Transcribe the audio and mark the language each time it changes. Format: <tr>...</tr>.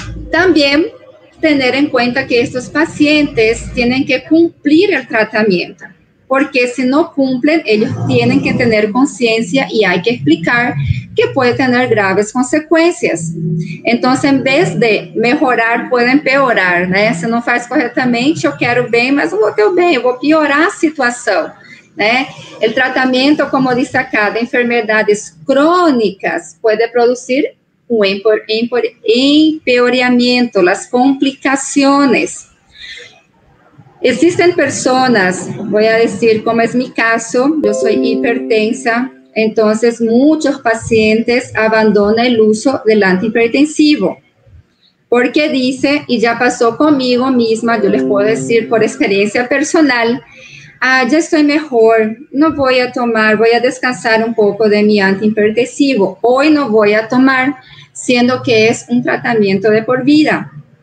<es>También tener en cuenta que estos pacientes tienen que cumplir el tratamiento, porque si no cumplen, ellos tienen que tener conciencia y hay que explicar que puede tener graves consecuencias. Entonces, en vez de mejorar, puede empeorar, né?</es> <pt>Se não faz corretamente, eu quero bem, mas não vou ter o bem, eu vou piorar a situação, né?</pt> <es>El tratamento, como dice acá, de enfermedades crónicas puede producir un empeoramiento, las complicaciones. Existen personas, voy a decir como es mi caso, yo soy hipertensa, entonces muchos pacientes abandonan el uso del antihipertensivo porque dice, y ya pasó conmigo misma, yo les puedo decir por experiencia personal, ya estoy mejor, no voy a tomar, voy a descansar un poco de mi antihipertensivo, hoy no voy a tomar, siendo que es un tratamiento de por vida.</es>